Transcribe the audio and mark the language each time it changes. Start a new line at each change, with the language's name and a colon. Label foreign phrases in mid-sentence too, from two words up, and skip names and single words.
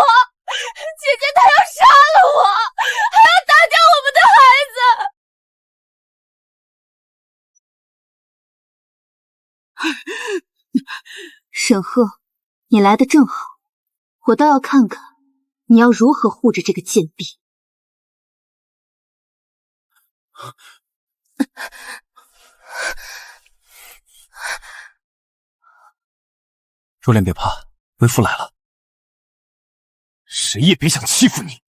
Chinese: 姐姐她要殺了我，還要打掉我們的孩子！沈赫，你來得正好，我倒要看看你要如何護着這個賤婢。若蓮別怕，為父來了。誰也別想欺負你。